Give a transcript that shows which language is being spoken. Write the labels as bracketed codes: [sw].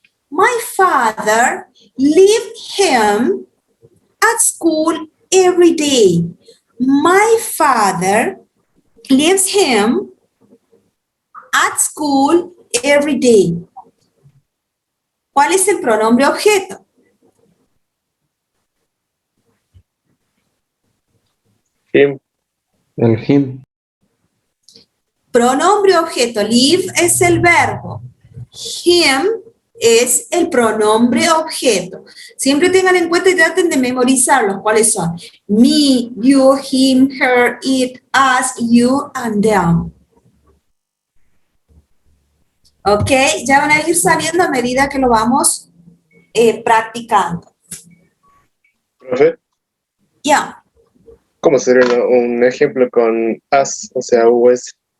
[en] My father left him at school every day. My father leaves him at school every day. [es] ¿Cuál es el pronombre objeto? [en] Him, [es] El him. Pronombre objeto. Live es el verbo. Him es el pronombre objeto. Siempre tengan en cuenta y traten de memorizarlos. ¿Cuáles son? [en] Me, you, him, her, it, us, you, and them. [es] ¿Ok? Ya van a ir saliendo a medida que lo vamos practicando. profe, Ya. ¿cómo sería un ejemplo con as, o sea, us?